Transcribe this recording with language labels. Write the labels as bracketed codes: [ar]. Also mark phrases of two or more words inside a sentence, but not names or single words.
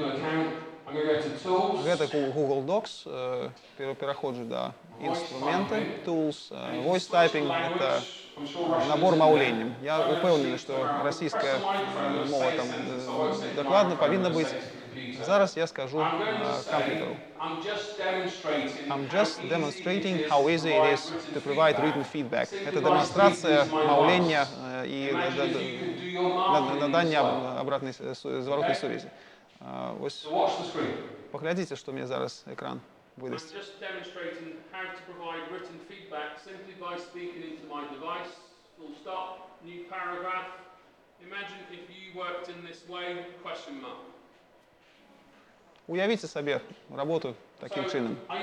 [be] Гэта Google Docs, пераходжу да інструменты, [en] Tools, Voice Typing, [be] это набор маўленнем. Я упэўнены, што расійская мова там дакладна павінна быць. Зараз я скажу компьютеру. [en] I'm just demonstrating how easy it is to provide written feedback. [be] Это демонстрація маўлення і надання обратной зворотной сувязі. Ось поглядзіце, што мне зараз экран выдасць. Уявіце сабе работу такім чынам.